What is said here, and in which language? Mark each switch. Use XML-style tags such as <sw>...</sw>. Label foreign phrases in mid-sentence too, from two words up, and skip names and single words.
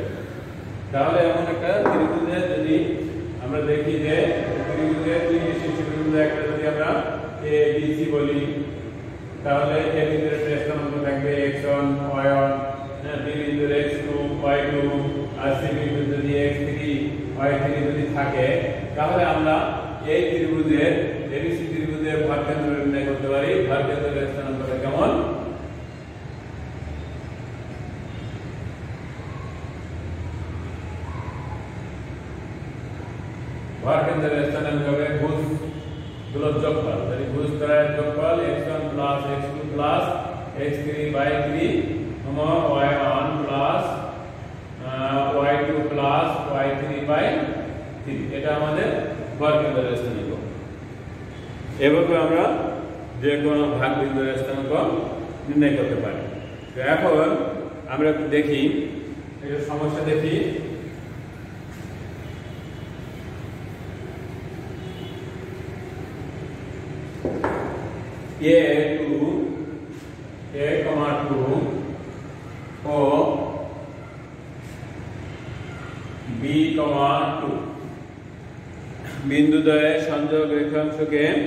<bn>তাহলে এমন একটা ত্রিভুজের যদি আমরা দেখি যে ত্রিভুজের তিনটি শীর্ষবিন্দু একটা যদি আমরা ABC বলি, তাহলে এ বিন্দুর স্থানাঙ্ক থাকবে x1 y1, B বিন্দুর x2 y2, আর C বিন্দুর যদি x3 y3 যদি থাকে, তাহলে আমরা এই ত্রিভুজের ABC ত্রিভুজের ভর কেন্দ্র নির্ণয় করতে পারি। ভর কেন্দ্রের স্থানাঙ্কটা কেমন, ভর কেন্দ্রের স্থানাঙ্ক হবে ভুজ গুলোর যোগফল। যদি ভুজ ত্রয়ের যোগফল</bn> <en>x1 plus x2 plus x3 by 3 y1 plus y2 plus y3 by 3,</en> <bn>এটা আমাদের ভর কেন্দ্রের স্থানাঙ্ক। এভাবে আমরা যে কোনো ভাগবিন্দুর স্থানাঙ্ক নির্ণয় করতে পারি। তো এখন আমরা একটু দেখি, একটা সমস্যা দেখি। A2 ও B2 বিন্দুদ্বয়ের সংযোগ রেখাংশকে</bn>